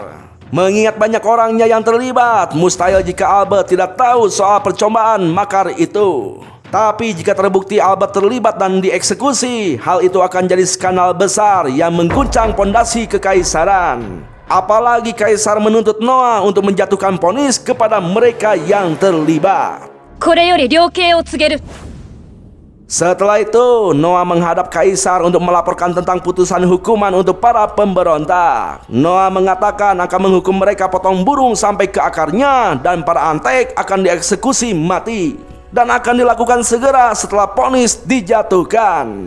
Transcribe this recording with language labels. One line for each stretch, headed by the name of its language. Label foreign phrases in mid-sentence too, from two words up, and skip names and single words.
Indonesian: Mengingat banyak orangnya yang terlibat, mustahil jika Albert tidak tahu soal percobaan makar itu. Tapi jika terbukti Albert terlibat dan dieksekusi, hal itu akan jadi skandal besar yang mengguncang pondasi kekaisaran. Apalagi kaisar menuntut Noah untuk menjatuhkan vonis kepada mereka yang terlibat.
Japanese: これより量刑を告げる。
Indonesian: Setelah itu, Noah menghadap kaisar untuk melaporkan tentang putusan hukuman untuk para pemberontak. Noah mengatakan akan menghukum mereka potong burung sampai ke akarnya dan para antek akan dieksekusi mati. Dan akan dilakukan segera setelah vonis dijatuhkan.